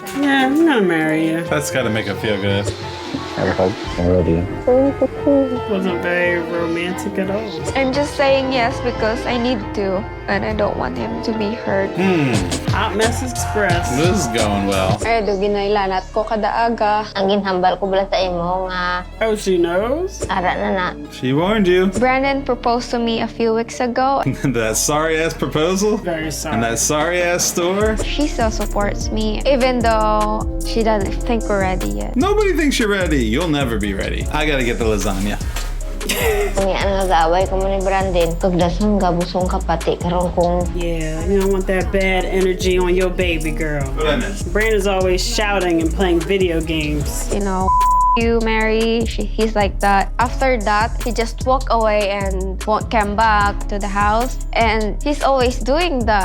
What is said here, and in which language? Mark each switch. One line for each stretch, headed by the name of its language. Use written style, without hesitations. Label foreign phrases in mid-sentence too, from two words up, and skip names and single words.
English: Yeah, I'm gonna marry you. That's gotta make it feel good. I hug. I love you. Wasn't very romantic at all. I'm just saying yes because I need to, and I don't want him to be hurt. Hot Mess Express. This is going well.
Hiligaynon: Ay, do ginailanat ko kada aga. Ang ginhambal ko bala sa imo nga.
English: Oh, she knows?
Hiligaynon: Ara na na.
English: She warned you. Brandon proposed to me a few weeks ago. That sorry ass proposal? Very sorry. And that sorry ass store? She still supports me, even though she doesn't think we're ready yet. Nobody thinks you're ready. You'll never be ready. I gotta get the lasagna.
Hiligaynon: Kung yan nag-away ko mo ni Brandon, kagdasan gabusong kapati karon kung.
English: Yeah, you don't want that bad energy on your baby girl. What I missed? Brandon's always shouting and playing video games. You know, you, Mary, he's like that. After that, he just walked away and won't come back to the house. And he's always doing that.